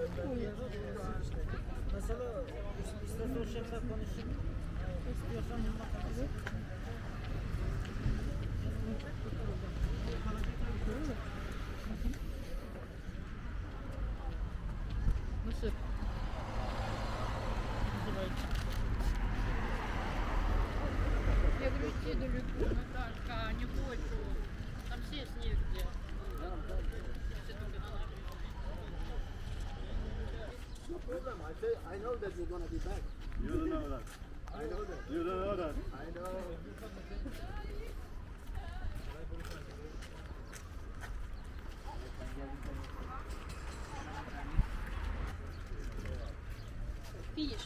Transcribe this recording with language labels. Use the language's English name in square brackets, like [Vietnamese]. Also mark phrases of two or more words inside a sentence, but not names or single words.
[Turkish] Mesela istersen o şefle konuşup istiyorsan yanına kalsın. Nasıl? [Russian] Я говорю, идти далеко, Наташка, не хочу. Там сесть негде. Все только на набережной. [English] No problem. I know that you're gonna be back. You don't know that. I know that. You don't know that. I know. [Russian] Видишь?